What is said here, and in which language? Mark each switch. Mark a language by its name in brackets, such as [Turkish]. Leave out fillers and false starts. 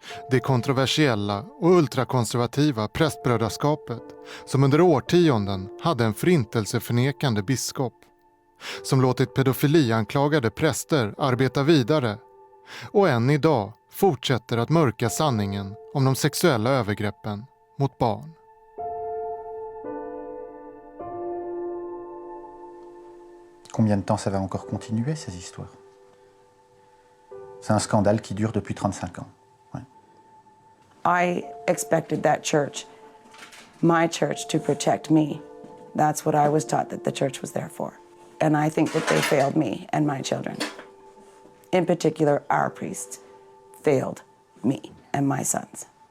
[Swedish] Det kontroversiella och ultrakonservativa prästbrödraskapet som under årtionden hade en förintelseförnekande biskop som låtit pedofilianklagade präster arbeta vidare och än idag fortsätter att mörka sanningen om de sexuella övergreppen mot barn. [French] Combien de temps ça va encore continuer, ces histoires? C'est un scandale qui dure depuis 35 ans. Ouais. [English] I expected that church, my church, to protect me. That's what I was taught that the church was there for. And I think that they failed me and my children. In particular, our priests failed me and my sons.